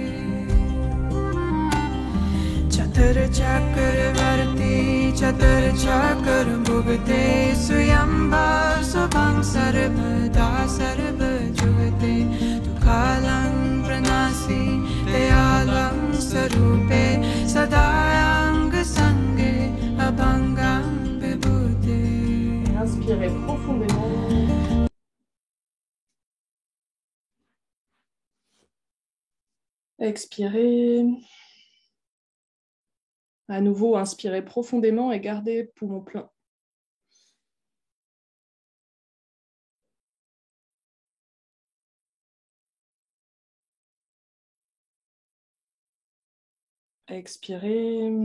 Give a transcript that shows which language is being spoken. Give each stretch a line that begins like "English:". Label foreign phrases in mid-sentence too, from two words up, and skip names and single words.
Sanskrit: चतर चक्रवर्ती चतर चकर भुगते स्वयंभाव स्वभाव सर्वदा सर्व जुगते दुःखालं प्रणासि दयालं स्वरूपे सदायांग संगे अभंगं विभूते.
French: Inspirez profondément. Expirez. À nouveau, inspirez profondément et gardez poumon plein. Expirez.